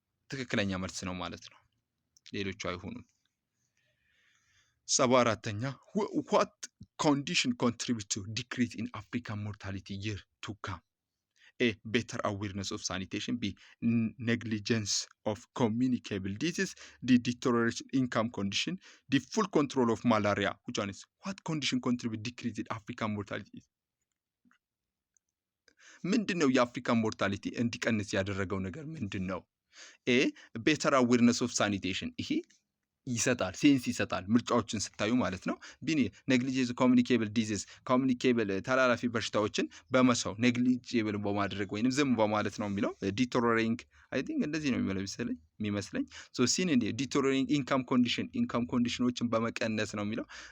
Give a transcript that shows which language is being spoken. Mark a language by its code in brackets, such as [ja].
[am] ትክክለኛ መልስ ነው ማለት ነው። ሌሎቹ አይሆኑም። [en] 74ኛ what condition contribute to decrease in African mortality year to come? A, better awareness of sanitation. B, negligence of communicable disease. D, deterioration income condition. D, full control of malaria. Which one is? What condition contribute decrease in African mortality? [am] ምንድን ነው የአፍሪካን ሞርታሊቲ እንዲቀንስ ያደረገው ነገር ምንድን ነው? ኤ ቤተር አዌርነስ ኦፍ ሳኒቴሽን ይሄ ይሰጣል፣ ሴንስ ይሰጣል ምርጫዎችን ስታዩ ማለት ነው። ቢኒ ኔግሊጀንስ ኮሚኒኬብል ዲዚዝ ኮሚኒኬብል ተላላፊ በሽታዎችን በመሰው ኔግሊጀብል በማድረግ ወይንም ዝም በማለት ነው የሚለው። ዲቶሮሪንግ [en] አይ ቲንክ [am] እንደዚህ ነው የሚመስለኝ። ሶ ሲን እንደ ዲቶሮሪንግ ኢንካም ኮንዲሽኖችን በመቀነስ ነው የሚለው።